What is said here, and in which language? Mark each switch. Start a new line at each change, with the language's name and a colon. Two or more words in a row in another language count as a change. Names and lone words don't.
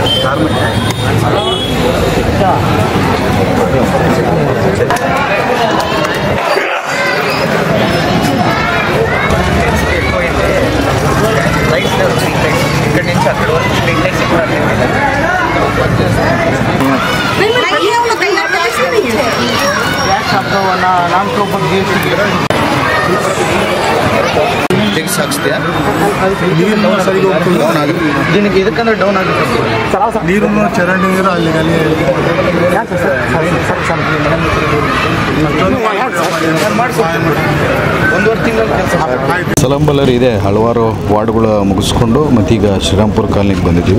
Telugu: ఇక్కడ నుంచి అక్కడ వరకు
English: street lights
Telugu: కూడా
Kannada: దీనికి ಇದಕ್ಕಂದ್ರೆ ಡೌನ್ ಆಗುತ್ತೆ ನೀರು ಚರಂಡಿ ನೀರು ಅಲ್ಲಿ ಸಲಂಬಲರಿ ಇದೆ ಹಲವಾರು ವಾರ್ಡ್ಗಳ ಮುಗಿಸ್ಕೊಂಡು ಮತ್ತೀಗ ಶ್ರೀರಾಮ್ಪುರ ಕಾಲನಿಗೆ ಬಂದಿದ್ದೀವಿ.